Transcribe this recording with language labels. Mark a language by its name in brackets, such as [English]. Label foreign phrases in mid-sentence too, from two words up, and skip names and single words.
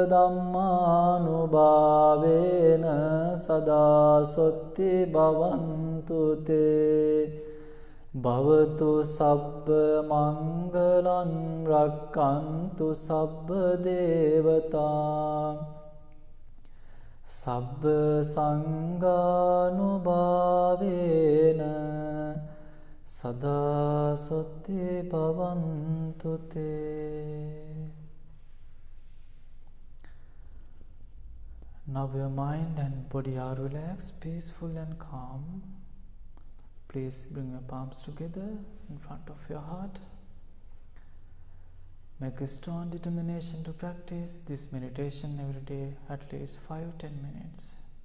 [Pali] ධම්මානුභාවේන සදා සොත්ති භවන්තු තේ භවතු සබ්බ මංගලං රක්ඛන්තු සබ්බ දේවතා සබ්බ සංඝානුභාවේන සදා සොත්ති භවන්තු තේ. [English] Now your mind and body are relaxed, peaceful and calm. Please bring your palms together in front of your heart. Make a strong determination to practice this meditation every day, at least 5-10 minutes.